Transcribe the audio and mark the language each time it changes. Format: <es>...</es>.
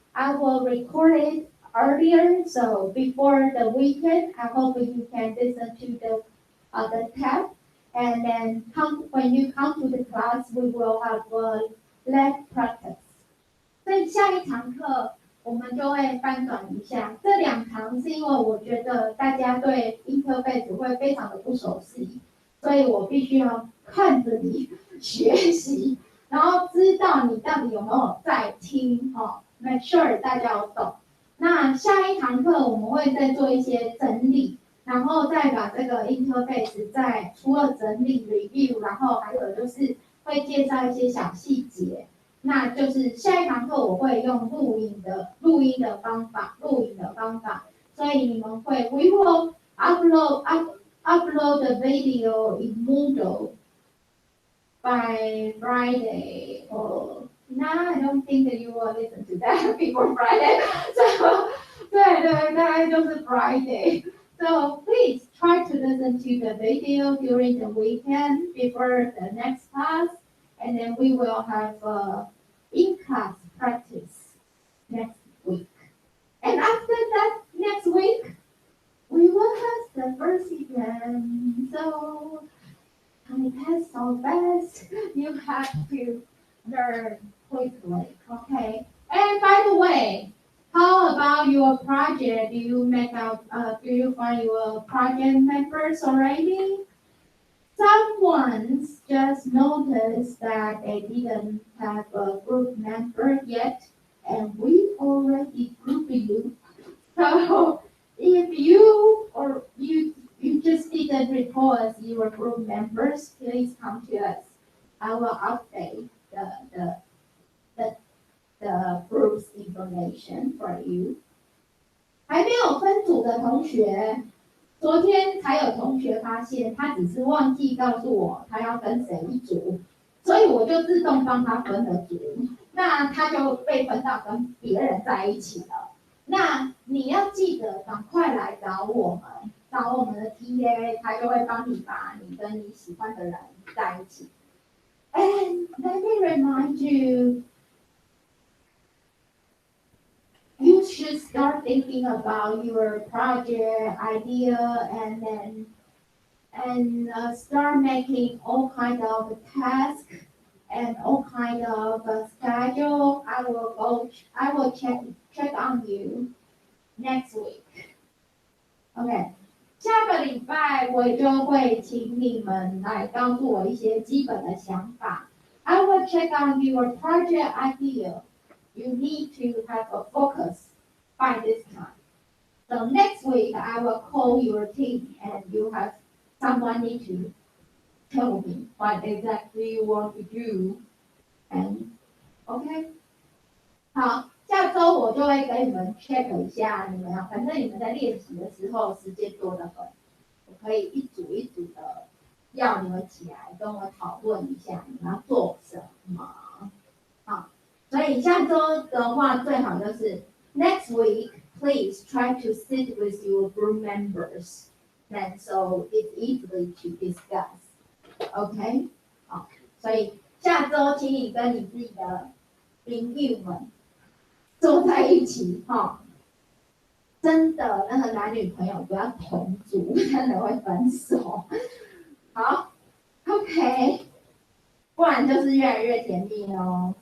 <en>I will record it earlier, so before the weekend. I hope you can listen to the tab, and then when you come to the class, we will have lab practice.</en> <zh>所以下一堂课我们就会翻转一下，这2堂是因为我觉得大家对 interface 会非常的不熟悉，所以我必须要看着你学习，然后知道你到底有没有在听</zh> <en>make sure</en> <zh>大家有懂。那下一堂课我们会再做一些整理，然后再把这个 interface 再除了整理 review， 然后还有就是会介绍一些小细节。那就是下一堂课我会用录音的方法，所以你们会</zh> <en>we will upload the video in Moodle by Friday. Or no, I don't think that you will listen to that before Friday.</en> <zh>So 对，大概就是 Friday.</zh> <en>So please try to listen to the video during the weekend before the next class, and then we will have in-class practice next week. And after that, next week, we will have the first exam. So time passed so fast. You have to learn quickly, okay? And by the way, how about your project? Do you find your project members already? Someone just noticed that they didn't have a group member yet, and we already grouped you. So if you just didn't report as your group members, please come to us. I will update the group's information for you.</en> <zh>还没有分组的同学，昨天才有同学发现，他只是忘记告诉我他要跟谁一组，所以我就自动帮他分了组，那他就被分到跟别人在一起了。那你要记得赶快来找我们的 TA， 他就会帮你把你跟你喜欢的人在一起。</zh> <en>And let me remind you, you should start thinking about your project idea and start making all kind of tasks and all kind of schedule. I will check on you next week.</en> <zh>OK， 下个礼拜我就会请你们来告诉我一些基本的想法。</zh> <en>I will check on your project idea. You need to have a focus by this time. So next week I will call your team and you have someone need to tell me what exactly you want to do.</en> <zh>And OK， 好，下周我就会跟你们 check 一下你们啊，反正你们在练习的时候时间多得很，我可以一组一组的要你们起来跟我讨论一下你们要做什么。好，所以下周的话最好就是</zh> <en>next week please try to sit with your group members, and so it's easily to discuss.</en> <zh>OK， 好，所以下周请你跟你自己的朋友们坐在一起哈。真的，那个男女朋友不要同组，真的会分手。好 ，OK， 不然就是越来越甜蜜哦。</zh>